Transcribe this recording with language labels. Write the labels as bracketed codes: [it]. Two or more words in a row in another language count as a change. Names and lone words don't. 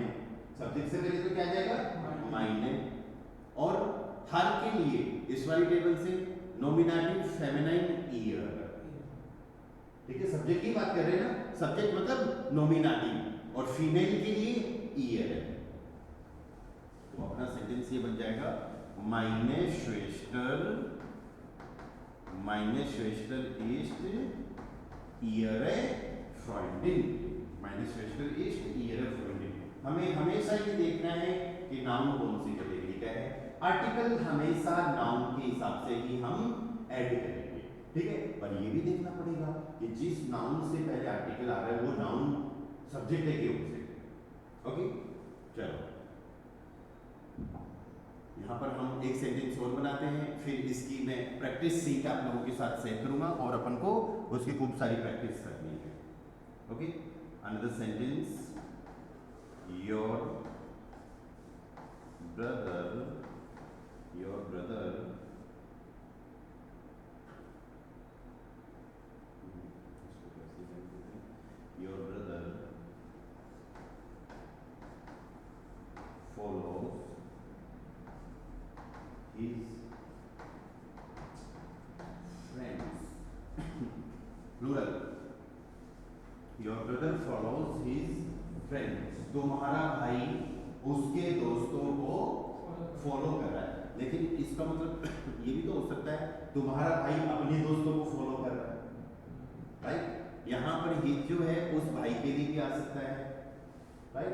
[hi] सब्जेक्ट से पहले तो क्या जाएगा, माइने। और हर के लिए इस वाली टेबल से [en] nominative feminine [hi] ईयर, ठीक है। सब्जेक्ट की बात कर रहे हैं ना, सब्जेक्ट मतलब नॉमिनेटिव और फीमेल के लिए ईयर है। तो अपना सेंटेंस ये बन जाएगा, [de] meine Schwester ist ihre Freundin, meine Schwester ist ihre Freundin। [hi] हमें हमेशा ये देखना है कि नाउन कौन सी कैटेगरी का है। आर्टिकल हमेशा नाउन के हिसाब से ही हम ऐड करेंगे, ठीक है। पर ये भी देखना पड़ेगा कि जिस नाउन से पहले आर्टिकल आ रहा है वो नाउन सब्जेक्ट है कि ऑब्जेक्ट है। ओके, चलो यहाँ पर हम एक सेंटेंस और बनाते हैं, फिर इसकी मैं [en] practice sheet [hi] आप लोगों के साथ शेयर करूंगा और अपन को उसकी खूब सारी प्रैक्टिस करनी है। [en] okay, another sentence, your brother follows his friends plural, your brother follows his friends, [hi] तुम्हारा भाई उसके दोस्तों को फॉलो कर रहा है। लेकिन इसका मतलब ये भी तो हो सकता है तुम्हारा भाई अपने दोस्तों को फॉलो कर रहा है, राइट। यहाँ पर हिज जो है उस भाई के लिए भी आ सकता है, राइट।